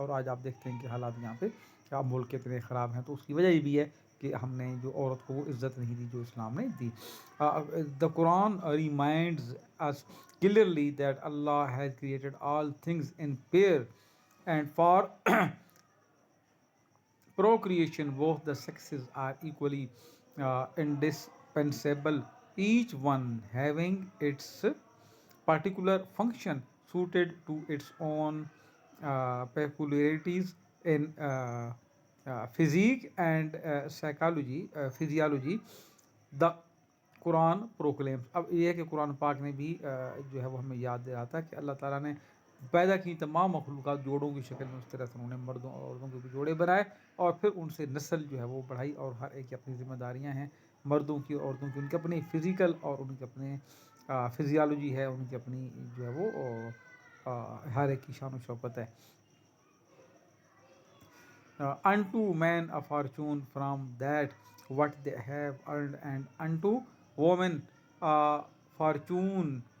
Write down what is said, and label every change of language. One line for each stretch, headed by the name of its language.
Urdu: اور آج آپ دیکھتے ہیں کہ حالات یہاں پہ ملک اتنے خراب ہیں، تو اس کی وجہ یہ بھی ہے کہ ہم نے جو عورت کو وہ عزت نہیں دی جو اسلام نے دی.
English: The Quran reminds us clearly that Allah has created all things in pair and for procreation both the sexes are equally indispensable, each one having its particular function suited to its own peculiarities in physique and physiology. The Quran proclaims.
Urdu: اب یہ ہے کہ قرآن پاک نے بھی جو ہے وہ ہمیں یاد دلاتا کہ اللہ تعالیٰ نے پیدا کی تمام مخلوقات جوڑوں کی شکل میں، اس طرح سے انہوں نے مردوں اور عورتوں کے بھی جوڑے بنائے اور پھر ان سے نسل جو ہے وہ بڑھائی. اور ہر ایک کی اپنی ذمہ داریاں ہیں، مردوں کی عورتوں کی، ان کے اپنے فزیکل اور ان کے اپنے فزیالوجی ہے، ان کی اپنی جو ہے وہ ہر ایک کی شان و شوکت ہے.
English: unto men a fortune from that what they have earned, and unto women a fortune